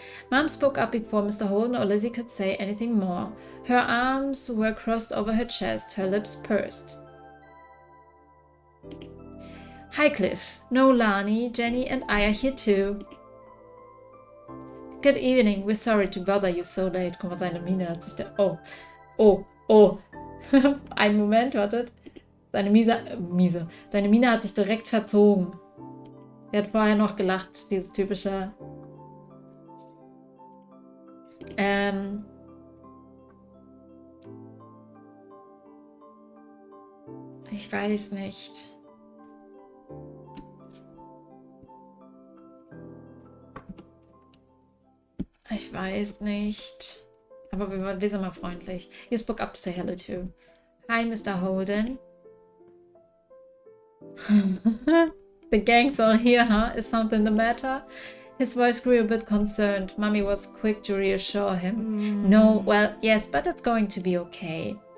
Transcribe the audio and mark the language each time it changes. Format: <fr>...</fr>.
<en>Mom spoke up before Mr. Holden or Lizzie could say anything more. Her arms were crossed over her chest, her lips pursed. Hi, Cliff. Lani, Jenny, and I are here too. Good evening. We're sorry to bother you so late.</en> <de>Guck mal, seine Miene hat sich da... Oh. Einen Moment, wartet. Seine Miene hat sich direkt verzogen. Er hat vorher noch gelacht, dieses typische... Ich weiß nicht. Ich weiß nicht. Aber wir sind mal freundlich.</de> <en>You spoke up to say hello too. Hi, Mr. Holden. The gang's all here, huh? Is something the matter? His voice grew a bit concerned. Mommy was quick to reassure him. No, well, yes, but it's going to be okay.</en>